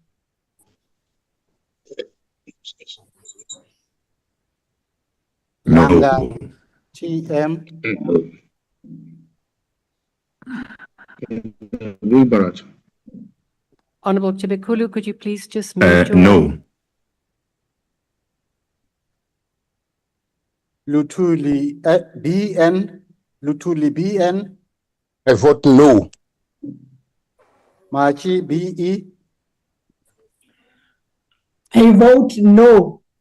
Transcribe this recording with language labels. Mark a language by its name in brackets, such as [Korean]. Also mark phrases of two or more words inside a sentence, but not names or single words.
[English] Langa TM. Honorable Chibekulu, could you please just mute your... No. Lutuli BN. Lutuli BN. I vote no. Machi BE. I vote no.